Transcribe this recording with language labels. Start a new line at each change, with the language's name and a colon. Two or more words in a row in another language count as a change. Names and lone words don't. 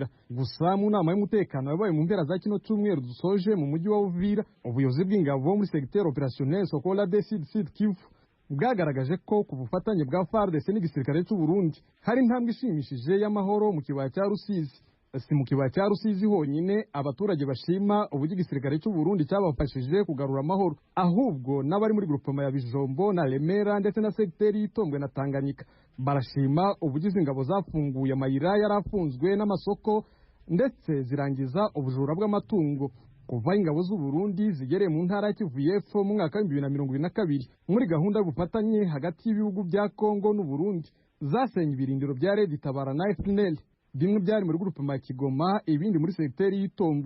Kinyarwanda: Gusa mu nama y'umutekano yabaye mu mpera za kino cyumweru dusoje mu mujyi wa Uvira, ubuyobozi bw'ingabo muri
French: secteur opérationnel
Kinyarwanda: Sokola de Sud Kivu bwagaragaje ko ku bufatanye bwa FARDC n'igisirikare cy'u Burundi hari intambwe ishimishije y'amahoro mu kibaya cya Rusizi. Si mu kibaya cya Rusizi honyine abaturage bashima uburyo igisirikare cy'u Burundi cyabafashije kugarura amahoro, ahubwo n'abari muri groupement ya Bijombo na Remera ndetse na secteur y'Itombwe na Tanganyika barashima ubugize ingabo zafunguye amayira yarafunzwe n'amasoko ndetse zirangiza ubujura bw'amatungo. Kuva ingabo z'u Burundi zigereye mu ntara ya Kivu y'Epfo mu mwaka wa 2022 muri gahunda y'ubufatanye hagati y'ibihugu bya Kongo n'u Burundi, zasenye ibirindiro bya Red Tabara na FNL, bimwe byari muri groupement ya Kigoma, ibindi muri secteur y'Itombwe.